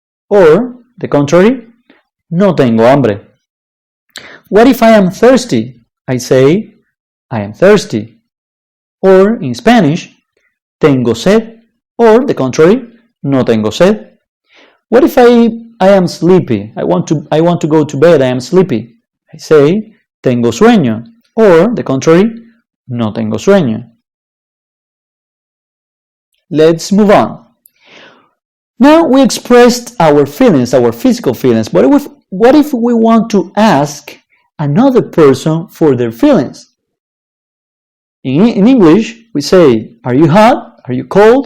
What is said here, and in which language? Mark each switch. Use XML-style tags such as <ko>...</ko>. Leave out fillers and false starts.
<en>Or, the contrary,</en> <es>no tengo hambre.</es> <en>What if I am thirsty? I say, I am thirsty. Or, in Spanish,</en> <es>tengo sed.</es> <en>Or, the contrary,</en> <es>no tengo sed.</es> <en>What if I am sleepy? I want to go to bed, I am sleepy. I say,</en> <es>tengo sueño.</es> <en>Or, the contrary,</en> <es>no tengo sueño.</es> <en>Let's move on. Now we expressed our feelings, our physical feelings, but what if we want to ask another person for their feelings? In English, we say, are you hot? Are you cold?</en>